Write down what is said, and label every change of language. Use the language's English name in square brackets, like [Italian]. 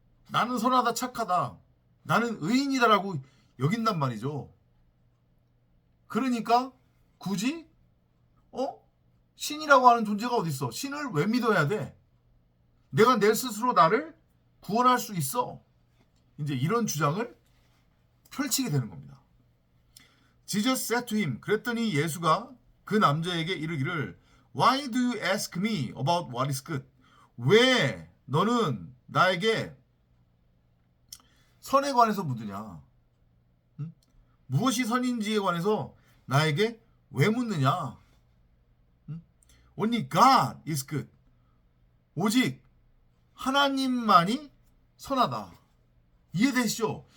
[Korean] 나는 선하다, 착하다, 나는 의인이다라고 여긴단 말이죠. 그러니까 굳이 신이라고 하는 존재가 어디 있어? 신을 왜 믿어야 돼? 내가 내 스스로 나를 구원할 수 있어. 이제 이런 주장을 펼치게 되는 겁니다. [English] Jesus said to him. [Korean] 그랬더니 예수가 그 남자에게 이르기를 [English] Why do you ask me about what is good? [Korean] 왜 너는 나에게 선에 관해서 묻느냐? 응? 무엇이 선인지에 관해서 나에게 왜 묻느냐? [English] 응? Only God is good. [Korean] 오직 하나님만이 선하다. 이해되시죠?